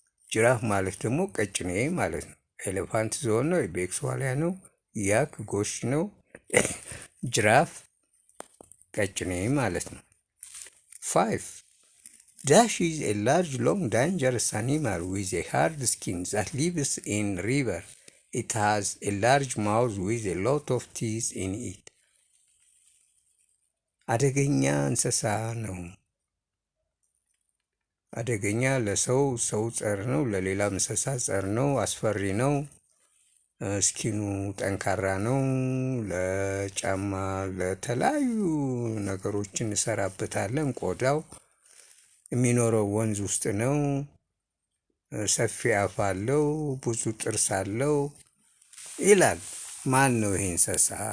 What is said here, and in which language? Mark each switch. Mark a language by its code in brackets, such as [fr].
[am] ጅራፍ ማለት ደግሞ ቀጭኔ ማለት ነው። ኤሌፋንት ዞን ነው። ኢቤክስ ዋሊያ ነው። ያክ ጎሽ ነው። ጅራፍ ቀጭኔ ማለት ነው። [en] 5 Dash is a large, long, dangerous animal with a hard skin that lives in river. It has a large mouth with a lot of teeth in it. [am] አደገኛ እንስሳ ነው። አደገኛ ለሰው ጸር ነው፣ ለሌላ እንስሳ ጸር ነው፣ አስፈሪ ነው። ስኪኑ ጠንካራ ነው። ለጫማ ለተለያዩ ነገሮችን እንሰራበታለን። ቆዳው የሚኖረው ወንዝ ውስጥ ነው። ሰፊ አፍ አለው፣ ብዙ ጥርስ አለው ይላል። ማን ነው ይሄ እንስሳ?